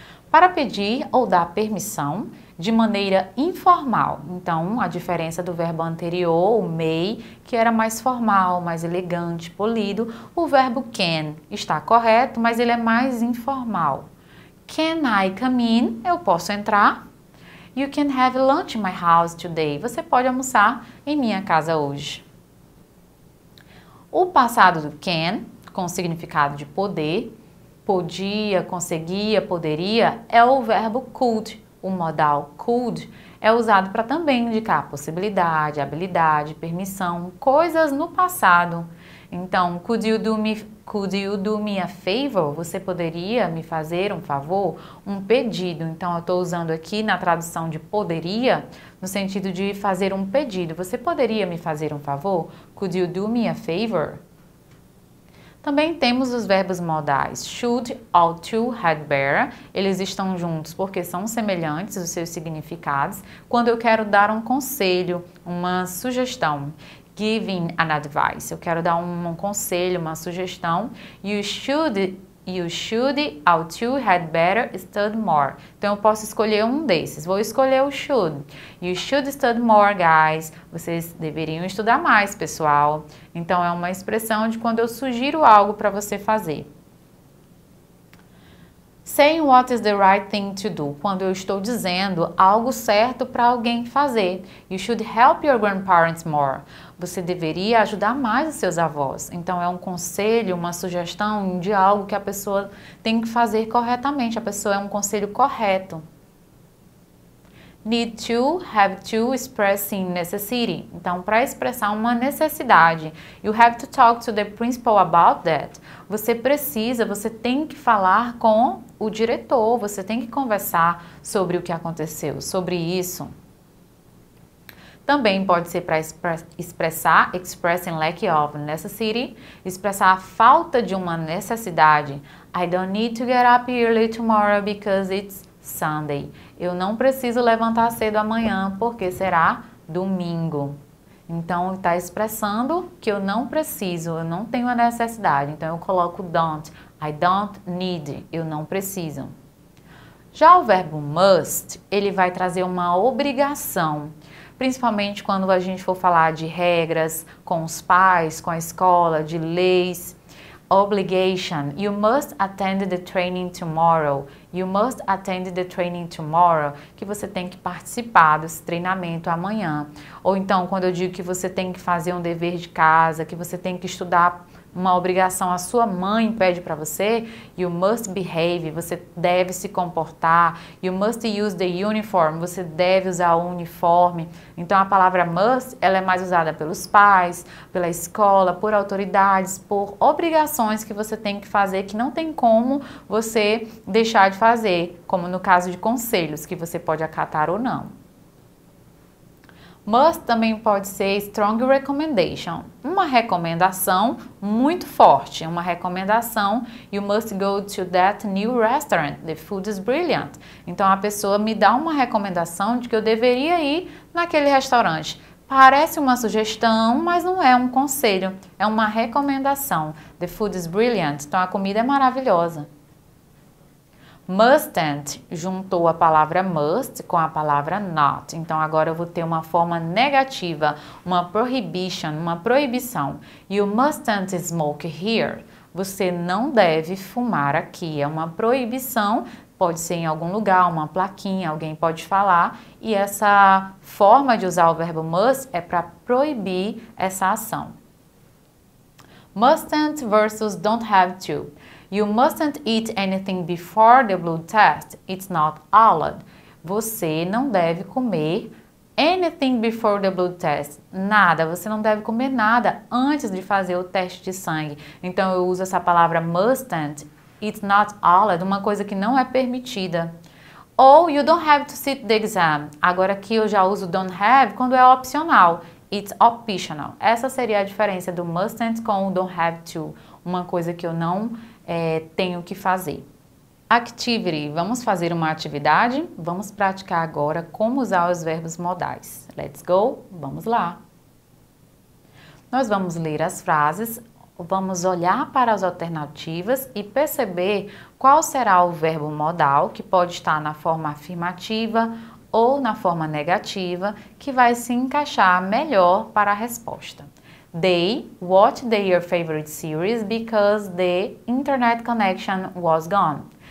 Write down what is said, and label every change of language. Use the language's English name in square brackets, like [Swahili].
[Portuguese] Para pedir ou dar permissão de maneira informal. Então, a diferença do verbo anterior, o may, que era mais formal, mais elegante, polido, o verbo can está correto, mas ele é mais informal. [English] Can I come in? [Portuguese] Eu posso entrar? [English] You can have lunch in my house today. [Portuguese] Você pode almoçar em minha casa hoje. O passado do can, com o significado de poder, podia, conseguia, poderia, é o verbo could. O modal could é usado para também indicar possibilidade, habilidade, permissão, coisas no passado. Então, [English] could you do me a favor? [Portuguese] Você poderia me fazer um favor? Um pedido. Então, eu estou usando aqui na tradução de poderia, no sentido de fazer um pedido. Você poderia me fazer um favor? [English] Could you do me a favor? [Portuguese] Também temos os verbos modais should, ought to, had better. Eles estão juntos porque são semelhantes os seus significados. Quando eu quero dar um conselho, uma sugestão, [English] giving an advice, [Portuguese] eu quero dar um conselho, uma sugestão, [English] you should, ought to, had better, study more. [Portuguese] Então eu posso escolher um desses. Vou escolher o should. [English] You should study more, guys. [Portuguese] Vocês deveriam estudar mais, pessoal. Então é uma expressão de quando eu sugiro algo para você fazer. [English] Saying what is the right thing to do. [Portuguese] Quando eu estou dizendo algo certo para alguém fazer. [English] You should help your grandparents more. [Portuguese] Você deveria ajudar mais os seus avós. Então é um conselho, uma sugestão de algo que a pessoa tem que fazer corretamente. A pessoa é um conselho correto. [English] Need to, have to, expressing necessity. [Portuguese] Então, para expressar uma necessidade, [English] you have to talk to the principal about that. [Portuguese] Você tem que falar com o diretor, você tem que conversar sobre o que aconteceu, sobre isso. Também pode ser para expressar, [English] expressing lack of necessity, [Portuguese] expressar a falta de uma necessidade. [English] I don't need to get up early tomorrow because it's Sunday. [Portuguese] Eu não preciso levantar cedo amanhã porque será domingo. Então, está expressando que eu não preciso, eu não tenho a necessidade. Então, eu coloco don't. [English] I don't need. [Portuguese] Eu não preciso. Já o verbo must, ele vai trazer uma obrigação. Principalmente quando a gente for falar de regras com os pais, com a escola, de leis. [English] Obligation. You must attend the training tomorrow. You must attend the training tomorrow. [Portuguese] Que você tem que participar desse treinamento amanhã. Ou então, quando eu digo que você tem que fazer um dever de casa, que você tem que estudar uma obrigação, a sua mãe pede para você, [English] you must behave, [Portuguese] você deve se comportar, [English] you must use the uniform, [Portuguese] você deve usar o uniforme. Então a palavra must, ela é mais usada pelos pais, pela escola, por autoridades, por obrigações que você tem que fazer, que não tem como você deixar de fazer, como no caso de conselhos, que você pode acatar ou não. Must também pode ser [English] strong recommendation, [Portuguese] uma recomendação muito forte, uma recomendação. [English] You must go to that new restaurant, the food is brilliant. [Portuguese] Então a pessoa me dá uma recomendação de que eu deveria ir naquele restaurante. Parece uma sugestão, mas não é um conselho, é uma recomendação. [English] The food is brilliant, [Portuguese] então a comida é maravilhosa. Mustn't juntou a palavra must com a palavra not. Então agora eu vou ter uma forma negativa, uma prohibition, uma proibição. You mustn't smoke here. Você não deve fumar aqui. É uma proibição, pode ser em algum lugar, uma plaquinha, alguém pode falar. E essa forma de usar o verbo must é para proibir essa ação. [English] Mustn't versus don't have to. You mustn't eat anything before the blood test. It's not allowed. [Portuguese] Você não deve comer [English] anything before the blood test. [Portuguese] Nada, você não deve comer nada antes de fazer o teste de sangue. Então eu uso essa palavra mustn't. [English] It's not allowed, [Portuguese] uma coisa que não é permitida. Ou [English] you don't have to sit the exam. [Portuguese] Agora aqui eu já uso don't have quando é opcional. [English] It's optional. [Portuguese] Essa seria a diferença do mustn't com o don't have to. Uma coisa que eu não tenho que fazer. Activity. Vamos fazer uma atividade? Vamos praticar agora como usar os verbos modais. [English] Let's go? [Portuguese] Vamos lá. Nós vamos ler as frases, vamos olhar para as alternativas e perceber qual será o verbo modal, que pode estar na forma afirmativa ou na forma negativa, que vai se encaixar melhor para a resposta. [English] They watched their favorite series because the internet connection was gone.